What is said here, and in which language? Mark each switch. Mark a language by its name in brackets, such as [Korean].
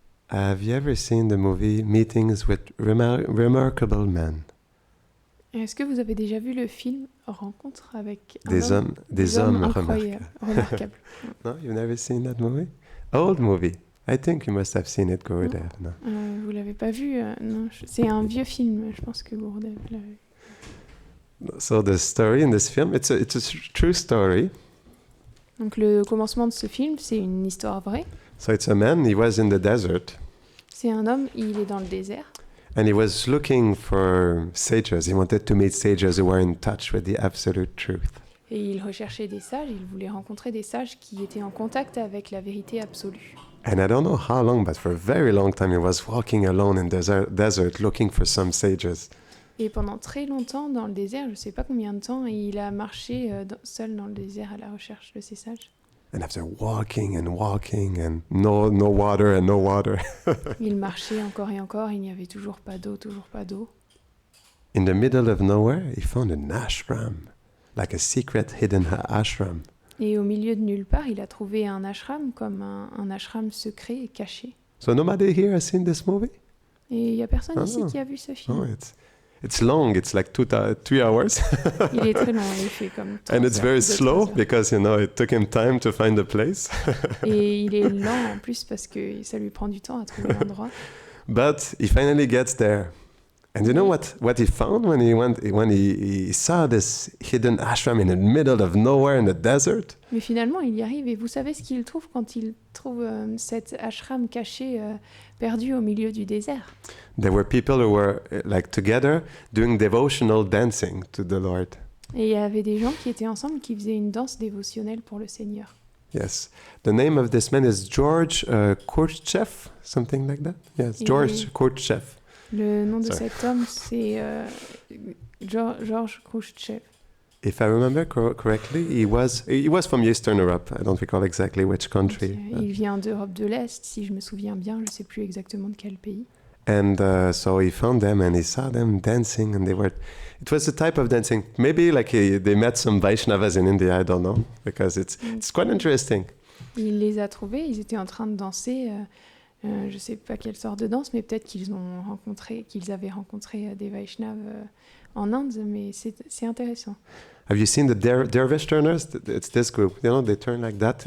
[English] Have you ever seen the movie Meetings with Remarkable Men? [French] Est-ce que vous avez déjà vu le film Rencontre avec un Des homme, hommes incroyables, remarquables? [English] No, you've never seen that movie? Old movie. I think you must have seen it, Gurudev. No. [French] Vous l'avez pas vu? Non, c'est un vieux film. Je pense que Gurudev l'a vu. [English] So the story in this film, it's a true story. [French] Donc le commencement de ce film, c'est une histoire vraie. [English] So it's a man, he was in the desert, [French] C'est un homme, il est dans le désert. [English] and he was looking for sages. He wanted to meet sages who were in touch with the absolute truth. [French] Et il recherchait des sages, il voulait rencontrer des sages qui étaient en contact avec la vérité absolue. [English] And I don't know how long, but for a very long time, he was walking alone in the desert looking for some sages. [French] Et pendant très longtemps, dans le désert, je ne sais pas combien de temps, il a marché seul dans le désert à la recherche de ces sages. [English] And after walking and no water, [French] Il marchait encore et encore, il n'y avait toujours pas d'eau, toujours pas d'eau. [English] in the middle of nowhere, he found an ashram, like a secret hidden ashram. [French] Et au milieu de nulle part, il a trouvé un ashram, comme un ashram secret et caché. [English] So nobody here has seen this movie? [French] Et il n'y a personne Ah. ici qui a vu ce film. [English] Oh, it's long. It's like 3 hours. [French] Il est très long, il fait comme 3 [English] And it's [French] heures, [English] very [French] 2-3 [English] slow [French] heures. [English] because, it took him time to find the place. [French] Et il est lent en plus parce que ça lui prend du temps à trouver l'endroit. [English] But he finally gets there. And you know what he found when he saw this hidden ashram in the middle of nowhere in the desert? [French] Mais finalement, il y arrive. Et vous savez ce qu'il trouve quand il trouve cet ashram caché, perdu au milieu du désert? [English] There were people who were like together doing devotional dancing to the Lord. [French] Et il y avait des gens qui étaient ensemble qui faisaient une danse dévotionnelle pour le Seigneur. [English] Yes. The name of this man is George Khrushchev, something like that. Yes, George Khrushchev. [French] Le nom de [English] Sorry. [French] cet homme, c'est Georges Khrouchtchev. [English] If I remember correctly, he was from Eastern Europe. I don't recall exactly which country. [French] Il vient d'Europe de l'Est, si je me souviens bien. Je ne sais plus exactement de quel pays. [English] And so he found them and he saw them dancing, and it was a type of dancing. Maybe like they met some Vaishnavas in India, I don't know, because it's quite interesting. [French] Il les a trouvés, ils étaient en train de danser. Je ne sais pas quelle sorte de danse, mais peut-être qu'ils avaient rencontré des Vaishnavas en Inde, mais c'est intéressant. [English] Have you seen the dervish turners? It's this group. They turn like that.